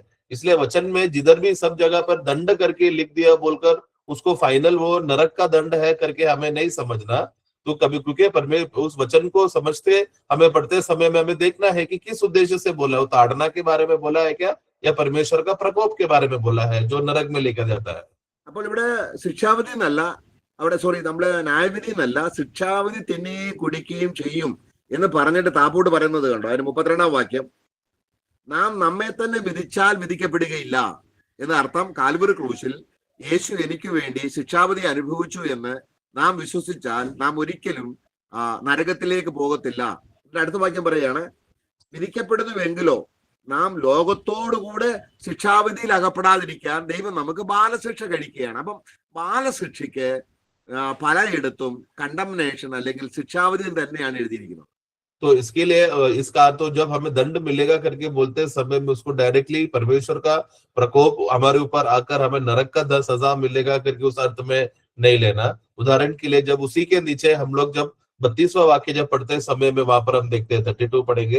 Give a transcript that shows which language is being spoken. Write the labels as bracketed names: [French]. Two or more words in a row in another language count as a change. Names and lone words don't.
[Hindi] इसलिए वचन में जिधर भी सब जगह पर दंड करके लिख दिया बोलकर उसको फाइनल वो नरक का दंड है करके हमें नहीं समझना। तो कभी, क्योंकि परमेश्वर उस वचन को समझते हमें पढ़ते समय में हमें देखना है कि किस उद्देश्य से बोला, वो ताड़ना के बारे में बोला है क्या, या परमेश्वर का प्रकोप के बारे में बोला है जो नरक में लेकर जाता है। [Malayalam] അപ്പോൾ ഇവിടെ ശിക്ഷാവിധി എന്നല്ല, നമ്മള് ന്യായവിധി എന്നല്ല, ശിക്ഷാവിധി തിന്നുകയും കുടിക്കുകയും ചെയ്യും എന്ന് പറഞ്ഞിട്ട് താപ്പോട്ട് പറയുന്നത് കണ്ടോ. അതിന് 32-ാം വാക്യം, നാം നമ്മെ തന്നെ വിധിച്ചാൽ വിധിക്കപ്പെടുകയില്ല എന്ന അർത്ഥം. കാൽവരി ക്രൂശിൽ യേശു എനിക്ക് വേണ്ടി ശിക്ഷാവിധി അനുഭവിച്ചു എന്ന് നാം വിശ്വസിച്ചാൽ നാം ഒരിക്കലും നരകത്തിലേക്ക് പോകത്തില്ല. അടുത്ത വാക്യം പറയാണ്, വിധിക്കപ്പെടുന്നുവെങ്കിലോ നാം ലോകത്തോടുകൂടെ ശിക്ഷാവിധിയിൽ അകപ്പെടാതിരിക്കാൻ ദൈവം നമുക്ക് ബാലശിക്ഷ കഴിക്കുകയാണ്. അപ്പം ബാലശിക്ഷയ്ക്ക് പലയിടത്തും കണ്ടംനേഷൻ അല്ലെങ്കിൽ ശിക്ഷാവിധി തന്നെയാണ് എഴുതിയിരിക്കുന്നത്. [Hindi] तो इसके लिए इसका तो जब हमें दंड मिलेगा करके बोलते समय में उसको डायरेक्टली परमेश्वर का प्रकोप हमारे ऊपर आकर हमें नरक का सजा मिलेगा करके उस अर्थ में नहीं लेना। उदाहरण के लिए जब उसी के नीचे हम लोग जब 32वां वाक्य जब पढ़ते समय में वहां पर हम देखते हैं 32 पढ़ेंगे,